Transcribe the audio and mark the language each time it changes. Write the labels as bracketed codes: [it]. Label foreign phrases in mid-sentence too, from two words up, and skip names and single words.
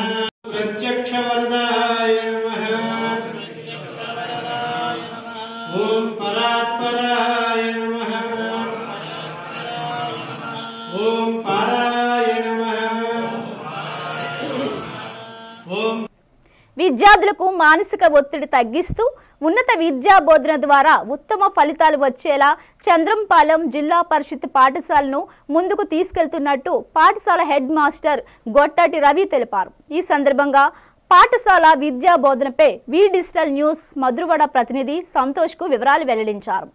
[sa] प्रत्यक्षवरदाय नमः। ओम परात्पराय नमः। ओम पाराय नमः। ओम [te] విద్యార్థులకు మానసిక ఒత్తిడి తగ్గిస్తూ ఉన్నత విద్యా బోధన ద్వారా ఉత్తమ ఫలితాలు వచ్చేలా చంద్రంపాలెం జిల్లా పరిషత్ పాఠశాలను ముందుకు తీసుకెళ్తున్నట్టు పాఠశాల హెడ్ మాస్టర్ గొట్టాటి రవి తెలిపారు. ఈ సందర్భంగా పాఠశాల విద్యా బోధనపై వి డిజిటల్ న్యూస్ మధురవాడ ప్రతినిధి సంతోష్కు వివరాలు వెల్లడించారు.